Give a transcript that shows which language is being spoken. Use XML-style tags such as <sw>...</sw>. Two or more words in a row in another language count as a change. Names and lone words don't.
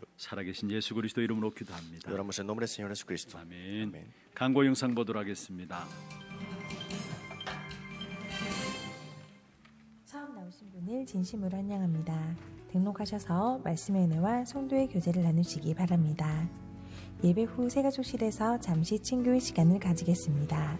<ko>살아계신 예수 그리스도 이름으로 기도합니다.</ko> <es>Y oramos en nombre del Señor Jesucristo.</es> <ko>아멘. 아멘. 광고 영상 보도록 하겠습니다. 처음 나오신 분을 진심으로 환영합니다. 등록하셔서 말씀의 은혜와 성도의 교제를 나누시기 바랍니다. 예배 후 새가족실에서 잠시 친교의 시간을 가지겠습니다.</ko>